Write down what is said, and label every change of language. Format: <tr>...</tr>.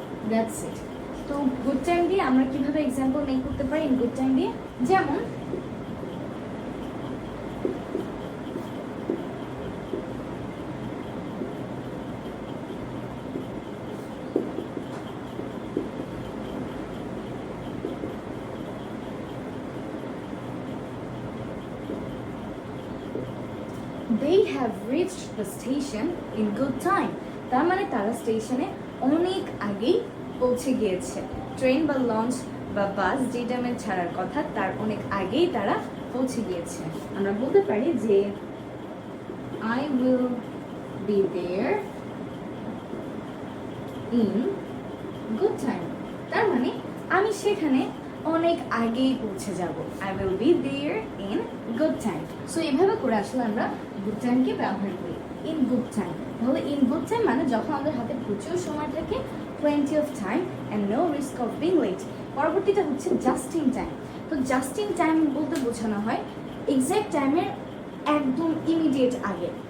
<en>That's it.</en> <bn>তো good time দিয়ে আমরা কিভাবে এক্সাম্পল মেক করতে পারি ইন গুড টাইম দিয়ে, যেমন</bn> <en>they have reached the station in good time।</en> <bn>তার মানে তারা স্টেশনে অনেক আগেই পৌঁছে গিয়েছে। ট্রেন বা লঞ্চ বা বাস যে টাইমে ছাড়ার কথা তার অনেক আগেই তারা পৌঁছে গিয়েছে। আমরা বলতে পারি যে</bn> <en>I will be there in good time।</en> <bn>তার মানে আমি সেখানে অনেক আগেই পৌঁছে যাব।</bn> <en>I will be there in good time।</en> <bn>So এভাবে করে আসলে আমরা গুড টাইমকে ব্যবহার করি ইন গুড টাইম। তাহলে ইন গুড টাইম মানে যখন আমাদের হাতে প্রচুর সময় থাকে,</bn> <en>plenty of time and no risk of being late।</en> <bn>পরবর্তীটা হচ্ছে জাস্ট ইন টাইম। তো জাস্ট ইন টাইম বলতে বোঝানো হয় এক্স্যাক্ট টাইমের একদম ইমিডিয়েট আগে।</bn>